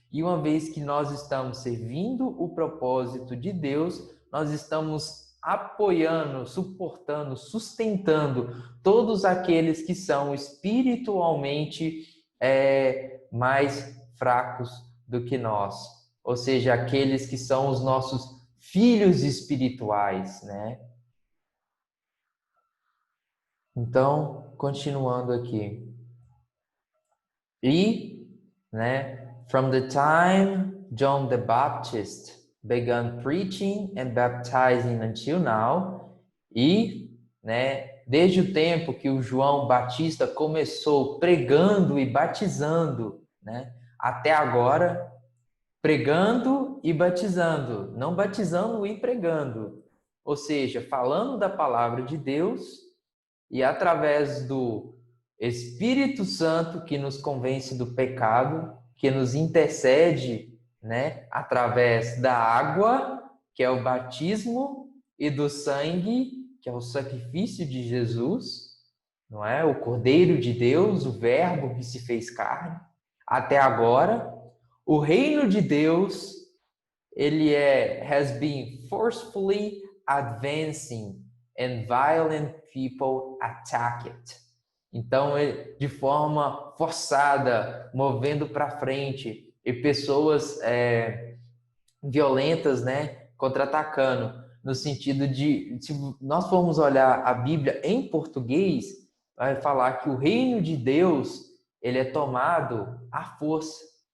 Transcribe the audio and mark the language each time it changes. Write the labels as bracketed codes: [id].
[pt] E uma vez que nós estamos servindo o propósito de Deus, nós estamos apoiando, suportando, sustentando todos aqueles que são espiritualmente mais fracos do que nós. Ou seja, aqueles que são os nossos filhos espirituais, né? Então, continuando aqui. E, né, [en] from the time John the Baptist began preaching and baptizing until now. [pt] E, né, desde o tempo que o João Batista começou pregando e batizando, né, até agora, pregando e batizando, não batizando e pregando. Ou seja, falando da palavra de Deus e através do Espírito Santo que nos convence do pecado, que nos intercede, né, através da água, que é o batismo, e do sangue, que é o sacrifício de Jesus, não é? O Cordeiro de Deus, o Verbo que se fez carne. Até agora, o reino de Deus, ele [en] has been forcefully advancing and violent people attack it. [pt] Então, de forma forçada, movendo para frente, e pessoas violentas, né, contra-atacando, no sentido de, se nós formos olhar a Bíblia em português, vai falar que o reino de Deus, ele é tomado à força.